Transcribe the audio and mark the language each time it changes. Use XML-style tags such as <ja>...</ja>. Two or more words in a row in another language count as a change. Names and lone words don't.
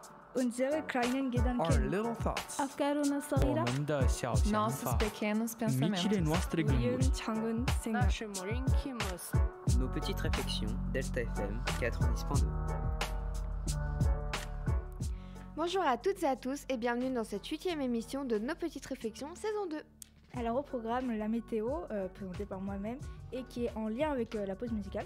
<de>Unsere kleinen</de> <en>Our</en> <de>Gedanken.</de> <en>little thoughts.</en> <ar>أفكارنا الصغيرة.</ar> <zh>我们的小想</zh> <pt>Nossos</pt> <zh>法</zh> <pt>pequenos</pt> <ro>Micile</ro> <pt>pensamentos.</pt> <ro>noastre gânduri.</ro> <ko>작은 생각.</ko> <pl>Nasze maleńkie myśli.</pl> <fr>Nos petites réflexions, Delta FM 90.2. Bonjour à toutes et à tous et bienvenue dans cette 8e émission de Nos Petites Réflexions, saison 2. Alors au programme, la météo, présentée par moi-même et qui est en lien avec la pause musicale.</fr>